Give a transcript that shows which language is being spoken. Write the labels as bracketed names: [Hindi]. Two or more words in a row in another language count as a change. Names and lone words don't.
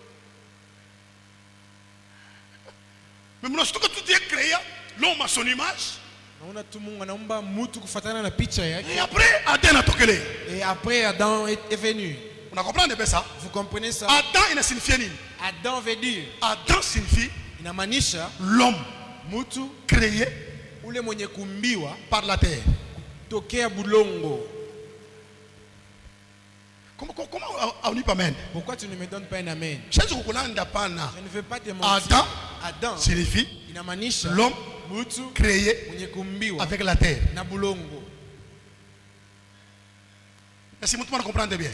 [French] Mais nous avons tout créé, l'homme à son image. Et après Adam est venu. On comprend ça? Vous comprenez ça? Adam il ne signifie rien. Adam veut dire. Adam signifie l'homme mutu créé [Swahili] ule mwenye kumbiwa [French] par la terre. [Swahili] Tokea bulongo. [French] Comment on dit pas amen? Pourquoi tu ne me donnes pas un amen? Je ne veux pas te mentir. Adam signifie inamaanisha l'homme créé avec la terre. Est-ce que vous comprenez bien?